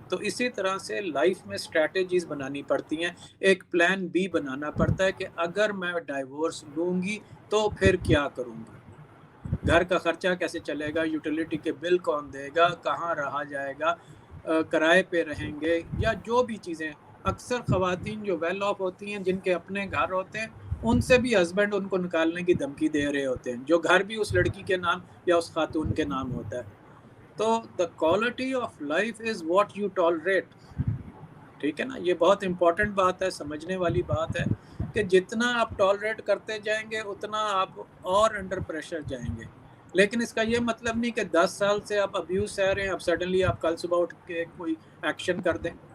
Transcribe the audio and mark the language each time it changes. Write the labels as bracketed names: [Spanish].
[Urdu] تو اسی طرح سے لائف میں اسٹریٹجیز بنانی پڑتی ہیں, ایک پلان بی بنانا پڑتا ہے کہ اگر میں ڈائیورس لوں گی تو پھر کیا کروں گی, گھر کا خرچہ کیسے چلے گا, یوٹیلیٹی کے بل کون دے گا, کہاں رہا جائے گا, کرائے پہ رہیں گے, یا جو بھی چیزیں. اکثر خواتین جو ویل آف ہوتی ہیں, جن کے اپنے گھر ہوتے ہیں, ان سے بھی ہسبینڈ ان کو نکالنے کی دھمکی دے رہے ہوتے ہیں, جو گھر بھی اس لڑکی کے نام یا اس خاتون کے نام ہوتا ہے. [English] تو the quality of life is what you tolerate. [Urdu] ٹھیک ہے نا, یہ بہت امپورٹنٹ بات ہے, سمجھنے والی بات ہے کہ جتنا آپ ٹالریٹ کرتے جائیں گے اتنا آپ اور انڈر پریشر جائیں گے. لیکن اس کا یہ مطلب نہیں کہ 10 سال سے آپ ابیوز سہ رہے ہیں, اب سڈنلی آپ کل صبح اٹھ کے کوئی ایکشن کر دیں.